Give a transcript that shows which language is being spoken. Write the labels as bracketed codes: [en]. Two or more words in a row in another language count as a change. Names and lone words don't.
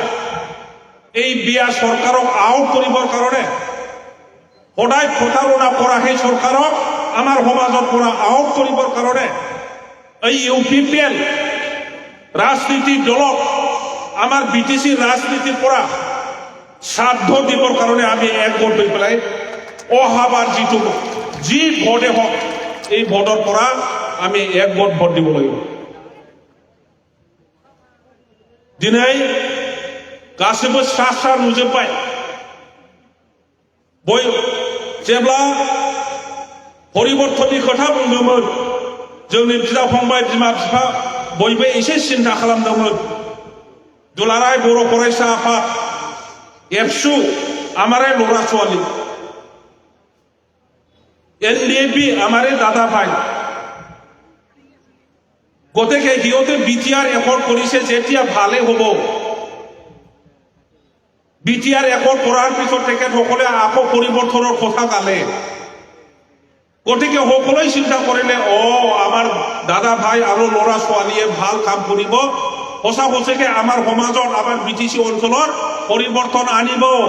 [as] এই বিয়া চৰকাৰক আউট কৰিবৰ কাৰণে সদায় প্ৰতাৰণা কৰা সেই চৰকাৰক আমাৰ সমাজৰ পৰা আউট কৰিবৰ কাৰণে এই UPPL ৰাজনীতিক দলক আমাৰ BTC ৰাজনীতিৰ পৰা শ্ৰাদ্ধ দিবৰ কাৰণে আমি একগোট হৈ পেলাই অহাবাৰ যিটো যি ভোটে হওক এই ভোটৰ পৰা আমি একগোট ভোট দিব লাগিব [brx] दिनै गासैबो स्रा स्रा नुजोब्बाय जेब्ला परिबर्तननि खोथा बुंदोंमोन जोंनि बिदा फंबाय बिमा बिफा बयबो एसे सिन्था खालामदोंमोन दुलाराय बर' फरायसा आफाद एबसु [as] আমাৰে ল'ৰা ছোৱালী NDAP আমাৰে দাদা ভাই গতিকে সিহঁতে BTR একৰ্ড কৰিছে যেতিয়া ভালে হ'ব BTR একৰ্ড কৰাৰ পিছত তেখেতসকলে আকৌ পৰিৱৰ্তনৰ কথা গালে গতিকে সকলোৱে চিন্তা কৰিলে আমাৰ দাদা ভাই আৰু ল'ৰা ছোৱালীয়ে ভাল কাম কৰিব সঁচা সঁচাকে আমাৰ সমাজত আমাৰ BTC অঞ্চলৰ পৰিৱৰ্তন আনিব